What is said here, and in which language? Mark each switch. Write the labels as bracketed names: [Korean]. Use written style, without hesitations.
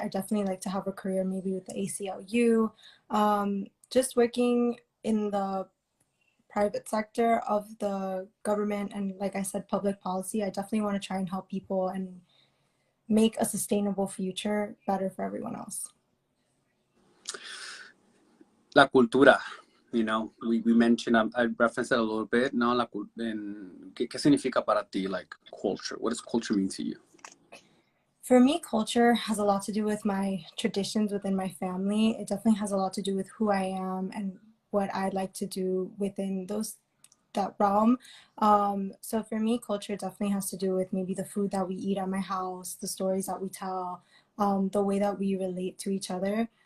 [English] I definitely like to have a career maybe with the ACLU, just working in the private sector of the government. And like I said, public policy. I definitely want to try and help people and make a sustainable future better for everyone else. [Spanish] La cultura. [English] We mentioned, I referenced it a little bit. [Spanish] No, ¿qué significa para ti, [English] like culture? What does culture mean to you? For me, culture has a lot to do with my traditions within my family. It definitely has a lot to do with who I am and what I'd like to do within that realm. So for me, culture definitely has to do with maybe the food that we eat at my house, the stories that we tell, the way that we relate to each other.